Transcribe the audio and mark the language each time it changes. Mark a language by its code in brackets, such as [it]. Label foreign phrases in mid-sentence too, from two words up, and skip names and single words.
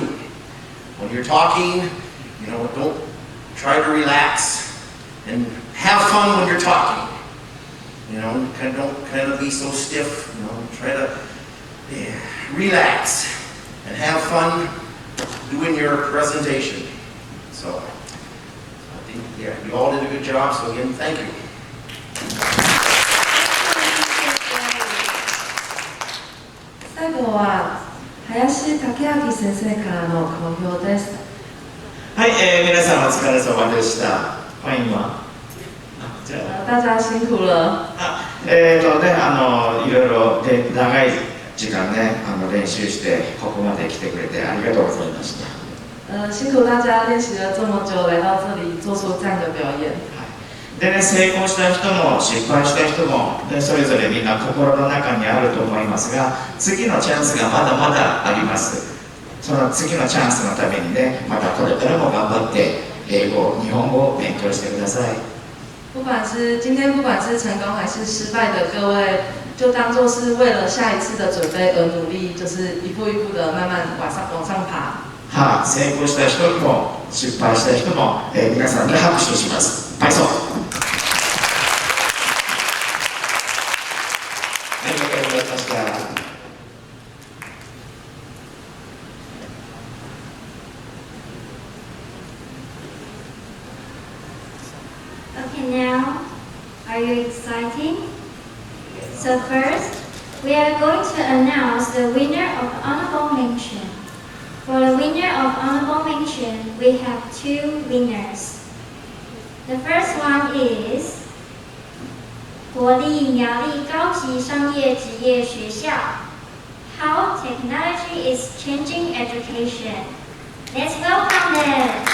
[en] When you're talking, don't try to relax and have fun when you're talking. Don't be so stiff. Try to relax and have fun doing your presentation. So I think, you all did a good job. So again, thank you. [ja] 最後は林武明先生からの講評です。はい、皆さんお疲れ様でした。 [zh] 欢迎吗？じゃあ。大家辛苦了。 [ja] いろいろで長い時間ね、練習してここまで来てくれてありがとうございました。 [zh] 辛苦大家练习了这么久，来到这里做出这样的表演。 [ja] でね、成功した人も失敗した人も、ね、それぞれみんな心の中にあると思いますが、次のチャンスがまだまだあります。その次のチャンスのためにね、またこれからも頑張って英語、日本語を勉強してください。 [zh] 不管是今天，不管是成功还是失败的各位，就当作是为了下一次的准备而努力，就是一步一步的慢慢往上爬。 [ja] はい、成功した人も失敗した人も、皆さんに拍手します。パイソン。ありがとうございました。 [en] Okay, now, are you excited? So first, we are going to announce the winner of honorable mention. For the winner of honorable mention, we have two winners. The first one is 国立苗栗高级商业职业学校 How Technology is Changing Education. Let's welcome them.